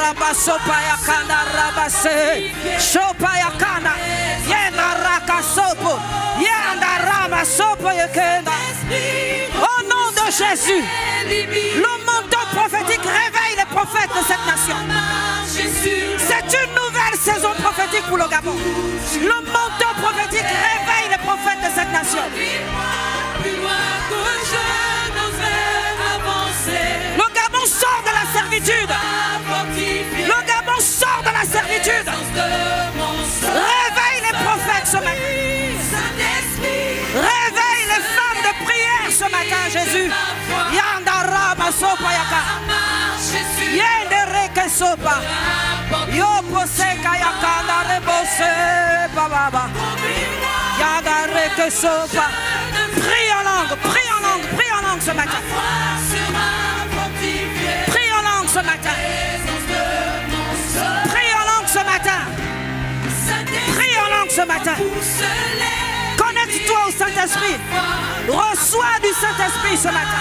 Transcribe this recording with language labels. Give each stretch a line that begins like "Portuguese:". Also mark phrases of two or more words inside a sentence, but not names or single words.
French: sopa ya kanda rabase. Sopa ya kanda. Yenda raka sopo. Yenda rama sopo ya kenda. Au nom de Jésus, le manteau prophétique réveille les prophètes de cette nation. C'est une nouvelle saison prophétique pour le Gabon. Le manteau prophétique réveille les prophètes de cette nation. Le Gabon sort de la servitude. Le Gabon sort de la servitude. Réveille les prophètes ce matin. Réveille les femmes de prière ce matin, Jésus. Yandara masopa yaka. Yendere kesopa. Yoposeka yakanda rebose baba. Yandere kesopa. Prie en langue, prie en langue, prie en langue ce matin. Prie en langue ce matin. Prie en langue ce matin. Prie en langue ce matin. Connecte-toi au Saint-Esprit. Reçois du Saint-Esprit ce matin.